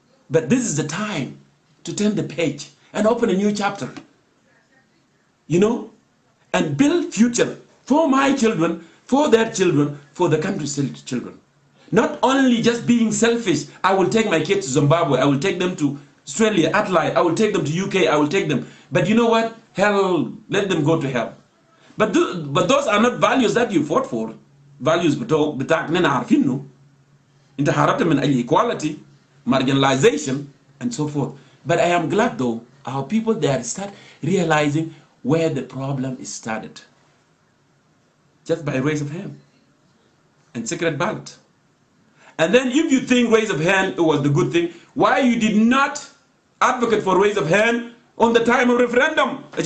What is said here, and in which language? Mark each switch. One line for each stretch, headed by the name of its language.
English: But this is the time to turn the page and open a new chapter, you know, and build future for my children, for their children, for the country's children. Not only just being selfish, I will take my kids to Zimbabwe, I will take them to Australia, Adelaide, I will take them to UK, I will take them. But you know what? Hell, let them go to hell. But those are not values that you fought for.
Arabic: Values بتاعنا عارفينه. انت حاربت من أجل
English: equality, marginalization, and so forth. But I am glad though, our people there start realizing where the problem is started. Just by raise of hand and secret ballot. And then if you think raise of hand was the good thing, why you did not advocate for raise of hand on the time of referendum?